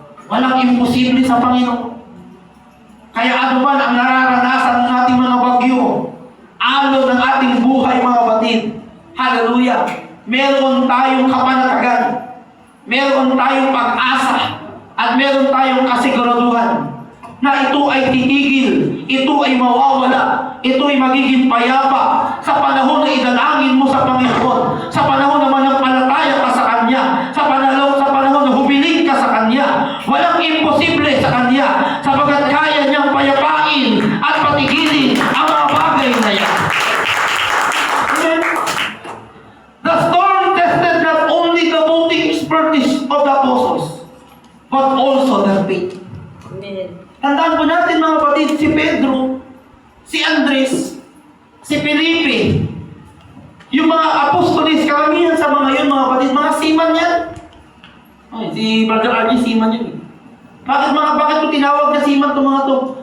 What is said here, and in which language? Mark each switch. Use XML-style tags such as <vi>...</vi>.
<tl>Walang imposible sa Panginoon. Kaya ano man ang nararanasan ng ating mga bagyo, alon ng ating buhay, mga batid, hallelujah, meron tayong kapanatagan, meron tayong pag-asa, at meron tayong kasiguraduhan na ito ay titigil, ito ay mawawala, ito ay magiging payapa sa panahon na idalangin mo sa Panginoon, sa panahon na manampalataya ka sa Kanya, sa panahon na humiling ka sa Kanya. Walang imposible sa Kanya, sapagat kaya niyang payapain at patigilin ang mga bagay na yan. Amen.</tl> <en>The storm tested not only the boating expertise of the apostles, but also their faith.</en> <tl>Amen. Tandaan po natin, mga kapatid, si Pedro, si Andres, si Felipe, yung mga apostolis, karamihan sa mga yun, mga kapatid, mga seaman yan. Ay, si Brother Archie, seaman yun. Bakit ko tinawag na seaman itong mga to?</tl>